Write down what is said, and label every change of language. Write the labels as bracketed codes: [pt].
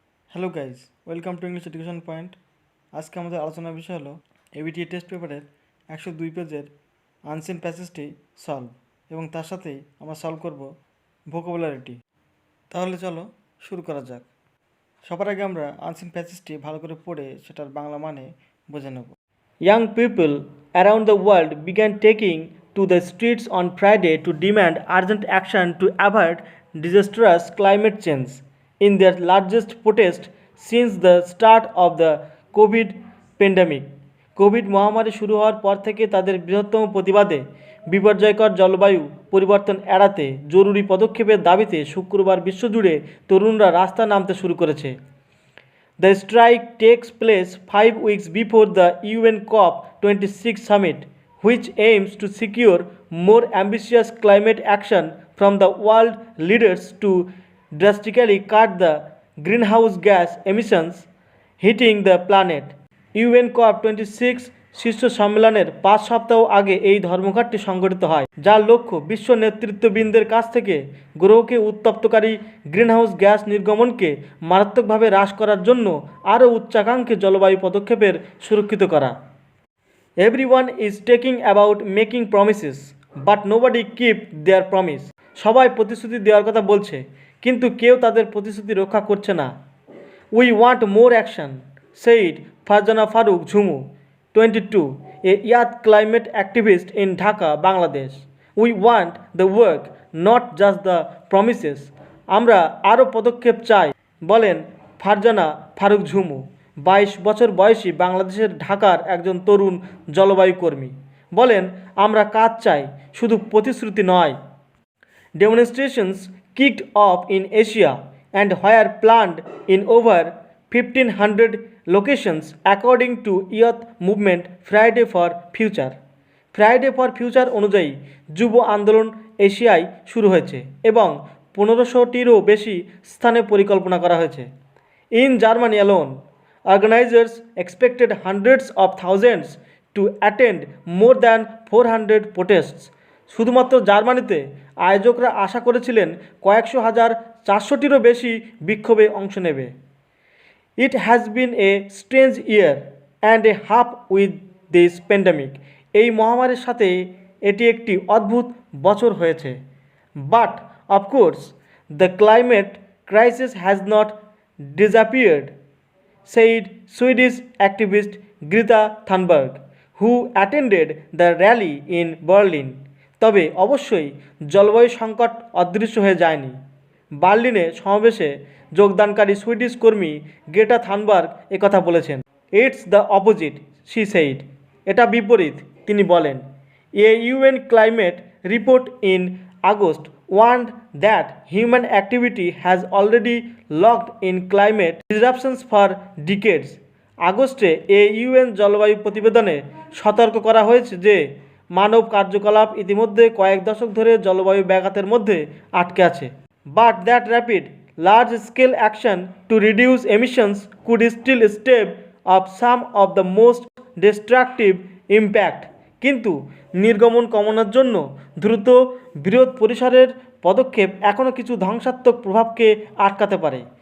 [en] Hello guys, welcome to English education point. [bn] আজকে আমাদের আলোচনার বিষয় হলো এবিটিএ টেস্ট পেপারের 102 পেজের আনসিন প্যাসেজটি সলভ, এবং তার সাথেই আমরা সলভ করব ভোকাবুলারিটি। তাহলে চলো শুরু করা যাক। সবার আগে আমরা আনসিন প্যাসেজটি ভালো করে পড়ে সেটার বাংলা মানে বুঝে নেব। [en] Young people around the world began taking to the streets on Friday to demand urgent action to avoid disastrous climate change in their largest protest since the start of the COVID pandemic. [bn] Covid মহামারী শুরু হওয়ার পর থেকে তাদের বৃহত্তম প্রতিবাদে বিপর্যয়কর জলবায়ু পরিবর্তন এড়াতে জরুরি পদক্ষেপের দাবিতে শুক্রবার বিশ্বজুড়ে তরুণরা রাস্তায় নামতে শুরু করেছে। [en] The strike takes place 5 weeks before the UN COP26 summit, which aims to secure more ambitious climate action from the world leaders to drastically cut the greenhouse gas emissions hitting the planet. [bn] UN COP26 শীর্ষ সম্মেলনের 5 সপ্তাহ আগে এই ধর্মঘটটি সংগঠিত হয়, যার লক্ষ্য বিশ্ব নেতৃত্ববৃন্দের কাছ থেকে গ্রহকে উত্তপ্তকারী গ্রিনহাউস গ্যাস নির্গমনকে মারাত্মকভাবে হ্রাস করার জন্য আরও উচ্চাকাঙ্ক্ষী জলবায়ু পদক্ষেপের সুরক্ষিত করা। [en] Everyone is talking about making promises, but nobody keep their promise. [bn] সবাই প্রতিশ্রুতি দেওয়ার কথা বলছে, কিন্তু কেউ তাদের প্রতিশ্রুতি রক্ষা করছে না। [en] We want more action, said Farjana Farooq Jhumu, 22, a youth climate activist in Dhaka, Bangladesh. We want the work, not just the promises. [bn] আমরা আরও পদক্ষেপ চাই, বলেন ফারজানা ফারুক ঝুমু, 22 বছর বয়সী বাংলাদেশের ঢাকার একজন তরুণ জলবায়ু কর্মী। বলেন, আমরা কাজ চাই, শুধু প্রতিশ্রুতি নয়। [en] Demonstrations kicked off in Asia and were planned in over 1,500 locations according to Youth Movement Friday for Future. [bn] Friday for future অনুযায়ী যুব আন্দোলন এশিয়ায় শুরু হয়েছে এবং 1500টিরও বেশি স্থানে পরিকল্পনা করা হয়েছে। [en] In Germany alone, organizers expected hundreds of thousands to attend more than 400 protests. [bn] শুধুমাত্র জার্মানিতে আয়োজকরা আশা করেছিলেন কয়েকশো হাজার 400টিরও বেশি বিক্ষোভে অংশ নেবে। [en] It has been a strange year and a half with this pandemic. [bn] এই মহামারীর সাথে এটি একটি অদ্ভুত বছর হয়েছে। [en] But of course, the climate crisis has not disappeared, said Swedish activist Greta Thunberg, who attended the rally in Berlin. [bn] তবে অবশ্যই জলবায়ু সংকট অদৃশ্য হয়ে যায়নি। বার্লিনে সমাবেশে যোগদানকারী সুইডিশ কর্মী গ্রেটা থানবার্গ একথা বলেছেন। [en] It's the opposite, she said. [bn] এটা বিপরীত, তিনি বলেন। [en] A UN climate report in August warned that human activity has already locked in climate disruptions for decades. [bn] আগস্টে এ ইউএন জলবায়ু প্রতিবেদনে সতর্ক করা হয়েছে যে মানব কার্যকলাপ ইতিমধ্যে কয়েক দশক ধরে জলবায়ু ব্যাঘাতের মধ্যে আটকে আছে। [en] But that rapid, large-scale action to reduce emissions could still stave off some of the most destructive impact. [bn] কিন্তু নির্গমন কমানোর জন্য দ্রুত বৃহৎ পরিসরের পদক্ষেপ এখনও কিছু ধ্বংসাত্মক প্রভাবকে আটকাতে পারে।